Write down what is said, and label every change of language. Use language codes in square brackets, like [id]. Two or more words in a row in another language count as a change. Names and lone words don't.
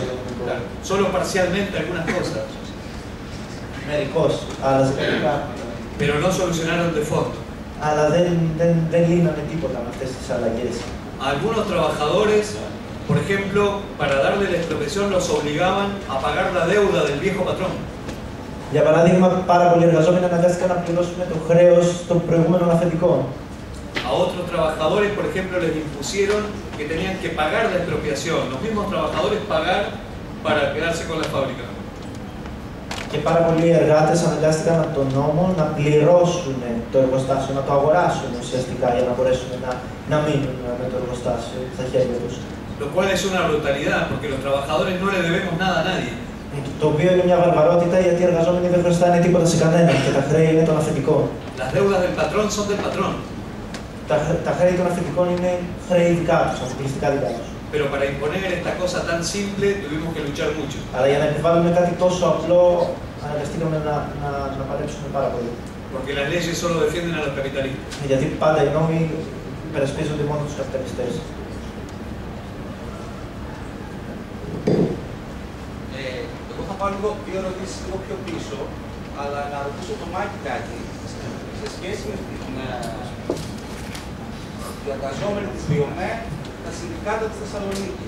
[es] Claro, solo parcialmente algunas cosas. [el] Μερικώς άλλαζε τελικά. [es] Pero no solucionaron de fondo. [el] Αλλά δεν λύνανε τίποτα με αυτές τις αλλαγές. [es] Algunos trabajadores, por ejemplo, para darle la expropiación los obligaban a pagar la deuda del viejo patrón. [el] Για παράδειγμα, πάρα πολλοί εργαζόμενοι αναγκάστηκαν να πληρώσουν το χρέος των προηγούμενων αφεντικών. [es] A otros trabajadores, por ejemplo, les impusieron que tenían que pagar la expropiación, los mismos trabajadores pagar para quedarse con la fábrica. [el] Και πάρα πολλοί εργάτες αναγκάστηκαν από τον νόμο να πληρώσουν το εργοστάσιο, να το αγοράσουν ουσιαστικά για να μπορέσουν να μείνουν με το εργοστάσιο στα χέρια τους. [es] Lo cual es una brutalidad, porque los trabajadores no le debemos nada a nadie. [el] Το οποίο είναι μια βαρβαρότητα γιατί οι εργαζόμενοι δεν χρωστάνε τίποτα σε κανέναν και τα χρέη είναι των αφεντικών. [es] Las deudas del patrón son del patrón. [el] Τα χρέη των αφεντικών είναι χρέη δικά τους, αποκλειστικά δικά τους. [es] Pero para imponer esta cosa tan simple tuvimos que luchar mucho. [el] Αλλά για να επιβάλλουμε κάτι τόσο απλό, αναγκαστήκαμε να παλέψουμε πάρα πολύ. [es] Porque las leyes solo defienden a los capitalistas. [el] Γιατί πάντα οι νόμοι υπερασπίζονται μόνο τους καπιταλιστές. Εγώ θα πάω λίγο δύο ερωτήσεις λίγο πιο πίσω, αλλά να ρωτήσω το Μάκη κάτι σε σχέση με οι εργαζόμενοι της ΒΙΟΜΕ, τα συνδικάτα της Θεσσαλονίκης.